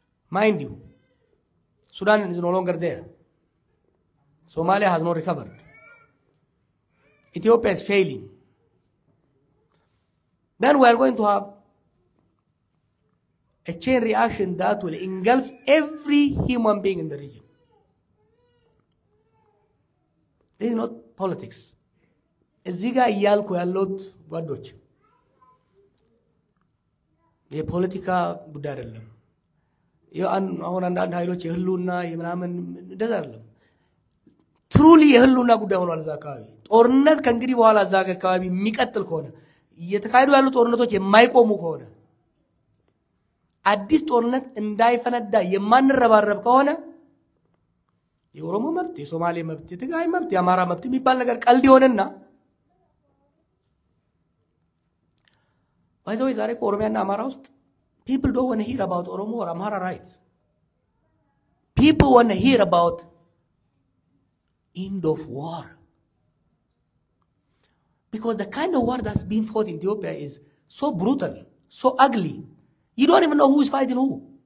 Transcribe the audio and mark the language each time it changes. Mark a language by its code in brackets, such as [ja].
[en] Mind you, Sudan is no longer there. Somalia has not recovered. Ethiopia is failing. Then we are going to have a chain reaction that will engulf every human being in the region. This is not politics. [am] Eziga iyalku yallot ጓዶች የፖለቲካ ጉዳይ አይደለም። አሁን አንዳንድ ኃይሎች የህሉና የምናምን እንደዛ አይደለም። ትሩሊ የህሉና ጉዳይ ሆኗል። እዛ አካባቢ ጦርነት ከእንግዲህ በኋላ እዛ አካባቢ የሚቀጥል ከሆነ እየተካሄዱ ያሉ ጦርነቶች የማይቆሙ ከሆነ አዲስ ጦርነት እንዳይፈነዳ የማንረባረብ ከሆነ የኦሮሞ መብት፣ የሶማሌ መብት፣ የትግራይ መብት፣ የአማራ መብት የሚባል ነገር ቀልድ ይሆንና [en] by the way [am] ዛሬ ኦሮሚያና አማራ ውስጥ [en] people don't want to hear about Oromo or Amhara rights. People want to hear about end of war. Because the kind of war that's being fought in Ethiopia is so brutal, so ugly. You don't even know who is fighting who.